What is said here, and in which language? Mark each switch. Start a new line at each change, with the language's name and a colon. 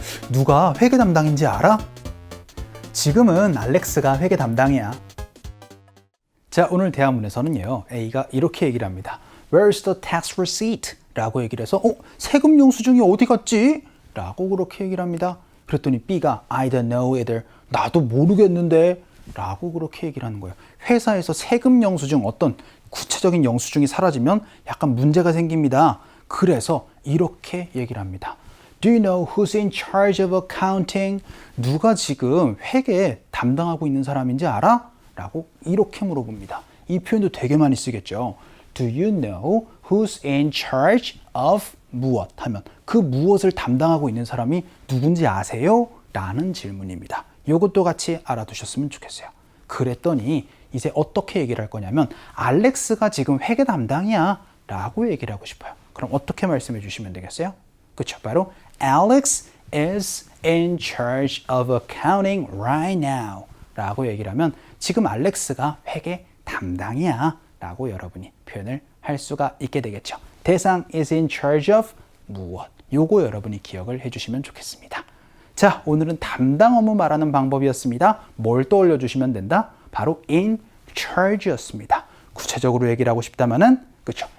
Korean: 누가 회계 담당인지 알아? 지금은 알렉스가 회계 담당이야. 자, 오늘 대화문에서는요, A가 이렇게 얘기를 합니다.
English: Where's the tax receipt?
Korean: 라고 얘기를 해서 세금 영수증이 어디 갔지? 라고 그렇게 얘기를 합니다. 그랬더니 B가
English: I don't know either.
Korean: 나도 모르겠는데 라고 그렇게 얘기를 하는 거예요. 회사에서 세금 영수증 어떤 구체적인 영수증이 사라지면 약간 문제가 생깁니다. 그래서 이렇게 얘기를 합니다.
English: Do you know who's in charge of accounting?
Korean: 누가 지금 회계 담당하고 있는 사람인지 알아? 라고 이렇게 물어봅니다. 이 표현도 되게 많이 쓰겠죠.
English: Do you know who's in charge of 무엇?
Korean: 하면 그 무엇을 담당하고 있는 사람이 누군지 아세요? 라는 질문입니다. 이것도 같이 알아두셨으면 좋겠어요. 그랬더니 이제 어떻게 얘기를 할 거냐면 알렉스가 지금 회계 담당이야 라고 얘기를 하고 싶어요. 그럼 어떻게 말씀해 주시면 되겠어요? 그렇죠. 바로
English: Alex is in charge of accounting right now
Korean: 라고 얘기를 하면 지금 알렉스가 회계 담당이야 라고 여러분이 표현을 할 수가 있게 되겠죠.
English: 대상 is in charge of 무엇?
Korean: 요거 여러분이 기억을 해주시면 좋겠습니다. 자, 오늘은 담당 업무 말하는 방법이었습니다. 뭘 떠올려 주시면 된다? 바로 in charge였습니다. 구체적으로 얘기를 하고 싶다면은 그렇죠.